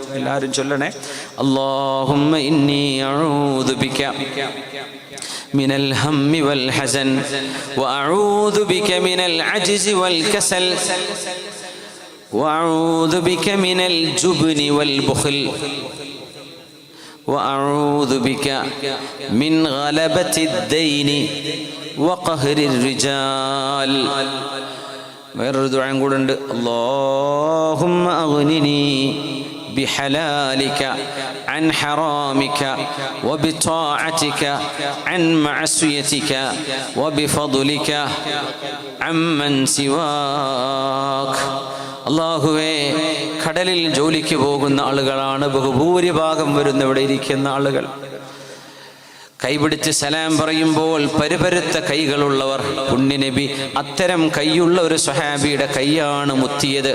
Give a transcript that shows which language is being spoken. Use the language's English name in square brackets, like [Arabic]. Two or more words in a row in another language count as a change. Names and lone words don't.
[Malayalam] എല്ലാവരും ചൊല്ലണേ. [Arabic] اللهم إني أعوذ بك من الهم والحزن وأعوذ بك من العجز والكسل وأعوذ بك من الجبن والبخل وأعوذ بك من غلبة الدين وقهر الرجال. [Malayalam] വേറൊരു ദുആ കൂടെ ഉണ്ട്. [Arabic] اللهم أغنني بحلالك عن حرامك وبطاعتك عن معصيتك وبفضلك عمن سواك. [Malayalam] അല്ലാഹുവേ, കടലിൽ ജോലിക്ക് പോകുന്ന ആളുകളാണ് ബഹുഭൂരിഭാഗം വരുന്ന ഇവിടെ ഇരിക്കുന്ന ആളുകൾ. കൈപിടിച്ച് സലാം പറയുമ്പോൾ പരുപരുത്ത കൈകളുള്ളവർ. പുണ്യനബി അത്തരം കൈയുള്ള ഒരു സ്വഹാബിയുടെ കൈയാണ് മുത്തിയത്.